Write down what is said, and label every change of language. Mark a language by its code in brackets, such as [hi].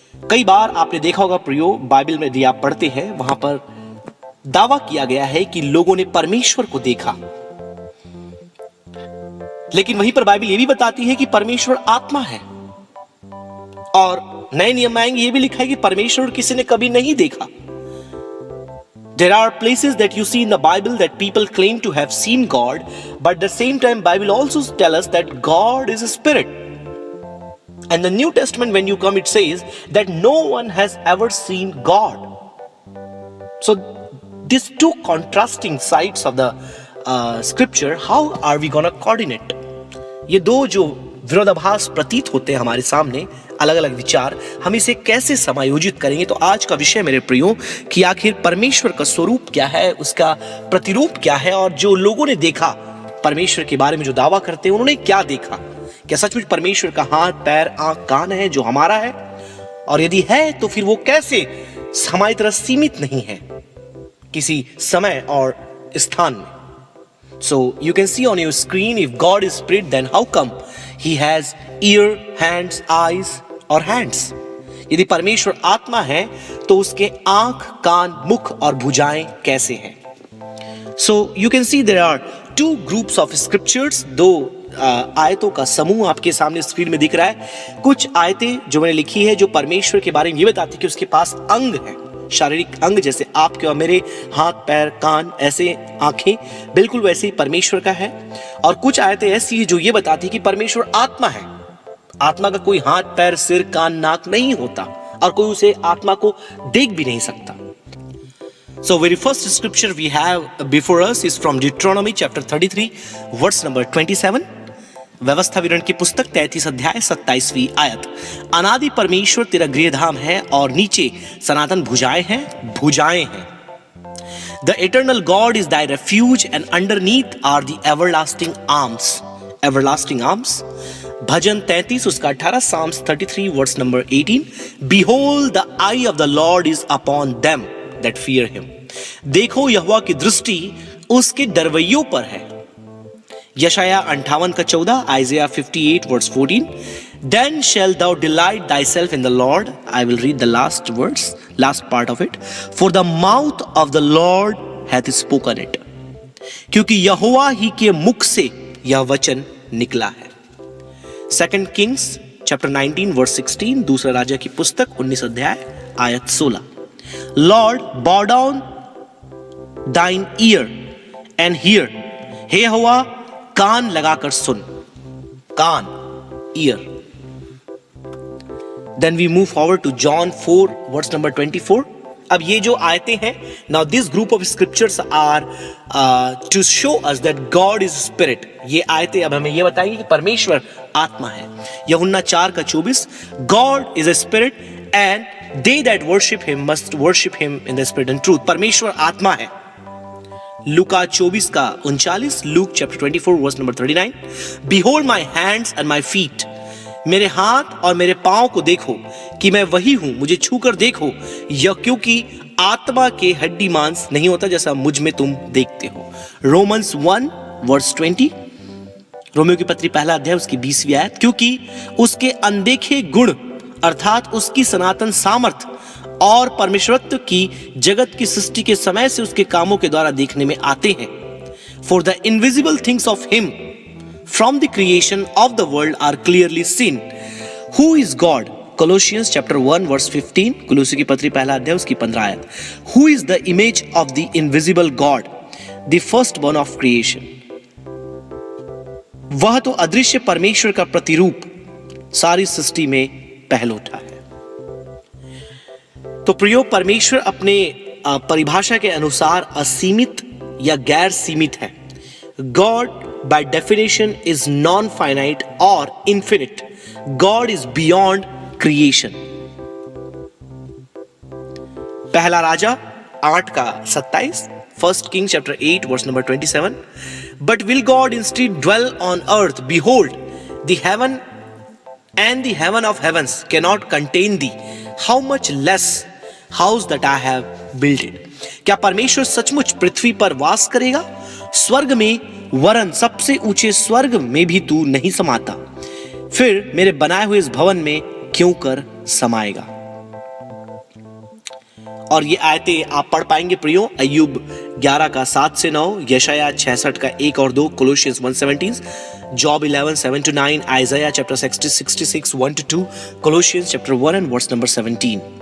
[hi] कई बार आपने देखा होगा प्रियो, बाइबल में यदि आप पढ़ते हैं वहां पर दावा किया गया है कि लोगों ने परमेश्वर को देखा, लेकिन वहीं पर बाइबल यह भी बताती है कि परमेश्वर आत्मा है. और नए नियम में आएंगे, यह भी लिखा है कि परमेश्वर किसी ने कभी नहीं देखा. [en] There are places that you see in the Bible that people claim to have seen God, but at the same time Bible also tell us that God is a spirit. And the New Testament, when you come, it says that no one has ever seen God. So these two contrasting sides of the scripture, how are we gonna coordinate? [hi] ये दो जो विरोधाभास प्रतीत होते हैं हमारे सामने, अलग अलग विचार, हम इसे कैसे समायोजित करेंगे. तो आज का विषय मेरे प्रियो कि आखिर परमेश्वर का स्वरूप क्या है, उसका प्रतिरूप क्या है, और जो लोगों ने देखा परमेश्वर के बारे में जो दावा करते हैं उन्होंने क्या देखा. क्या सचमुच परमेश्वर का हाथ, पैर, आंख, कान है जो हमारा है, और यदि है तो फिर वो कैसे हमारी तरह सीमित नहीं है किसी समय और स्थान में. [en] So you can see on your screen, if God is spirit, then how come he has ear, hands, eyes [hi] और [en] hands. [hi] यदि परमेश्वर आत्मा है तो उसके आंख, कान, मुख और भुजाएं कैसे हैं. [en] So you can see there are two groups of scriptures. [hi] दो आयतों का समूह आपके सामने स्क्रीन में दिख रहा है. कुछ आयतें जो मैंने लिखी है जो परमेश्वर के बारे में ये बताती है कि उसके पास अंग है, शारीरिक अंग, जैसे आपके और मेरे हाथ, पैर, कान, ऐसे आंखें, बिल्कुल वैसे ही परमेश्वर का है. और कुछ आयतें ऐसी है जो ये बताती है कि परमेश्वर आत्मा है. आत्मा का कोई हाथ, पैर, सिर, कान, नाक नहीं होता और कोई उसे आत्मा को देख भी नहीं सकता. [en] So very first scripture we have before us is from Deuteronomy chapter 33 verse number 27. [hi] व्यवस्था विवरण की पुस्तक 33 अध्याय 27वीं आयत. अनादि परमेश्वर तेरा गृहधाम है और नीचे सनातन भुजाएं हैं. [en] The eternal God is thy refuge and underneath are the everlasting arms. Everlasting arms. [hi] भजन 33 उसका 18, [en] Psalms 33 verse number 18. Behold the eye of the Lord is upon them that fear him. [hi] देखो यहोवा की दृष्टि उसके डरवैयों पर है. यशाया 58 का 14, [en] Isaiah 58 verse 14. Then shall thou delight thyself in the Lord. I will read the last verse, last part of it. For the mouth of the Lord hath spoken it. [hi] क्योंकि यहोवा ही के मुख से यह वचन निकला है. [en] 2 Kings chapter 19 verse 16. [hi] दूसरा राजा की पुस्तक 19 अध्याय आयत 16. [en] Lord, bow down thine ear and hear. [hi] हे यहोवा, कान लगाकर सुन. कान, ear. [en] Then we move forward to John 4 verse number 24. [hi] अब ये जो आयतें हैं, [en] now this group of scriptures are to show us that God is spirit. [hi] ये आयतें अब हमें ये बताएंगी कि परमेश्वर आत्मा है. यूहन्ना 4 का 24. [en] God is a spirit and they that worship him must worship him in the spirit and truth. [hi] परमेश्वर आत्मा है. लूका 24 का 39, [en] Luke chapter 24 verse number 39. Behold my hands and my feet. [hi] मेरे हाथ और मेरे पांव को देखो कि मैं वही हूं, मुझे छूकर देखो. यह क्योंकि आत्मा के हड्डी मांस नहीं होता जैसा मुझ में तुम देखते हो. [en] Romans 1 verse 20. [hi] रोमियो की पत्री पहला अध्याय उसकी 20वीं आयत. क्योंकि उसके अनदेखे गुण अर्थात उसकी सनातन सामर्थ और परमेश्वरत्व की जगत की सृष्टि के समय से उसके कामों के द्वारा देखने में आते हैं. [en] For the invisible things of him from the creation of the world are clearly seen. Who is God? Colossians chapter 1 verse 15. [hi] कुलुसी की पत्री पहला अध्याय उसकी 15 आयत. [en] Who is the image of the invisible God? The firstborn of creation. [hi] वह तो अदृश्य परमेश्वर का प्रतिरूप, सारी सृष्टि में पहलौठा है. तो प्रियो, परमेश्वर अपने परिभाषा के अनुसार असीमित या गैर सीमित है. [en] God by definition is non finite और infinite. God is beyond creation. [hi] पहला राजा 8:27, [en] 1 Kings chapter 8 verse number 27. But will God instead dwell on earth? Behold, the heaven and the heaven of heavens cannot contain thee. How much less house that I have built it. [hi] क्या परमेश्वर सचमुच पृथ्वी पर वास करेगा? स्वर्ग में वरन सबसे ऊंचे स्वर्ग में भी तू नहीं समाता, फिर मेरे बनाए हुए इस भवन में क्यों कर समाएगा? और ये आयतें आप पढ़ पाएंगे प्रियो, अय्यूब 11:7-9, यशाया 66:1 और 2, Colossians 1:17, [en] Job 11:7-9, Isaiah chapter 66 1-2, Colossians chapter 1 and verse number 17.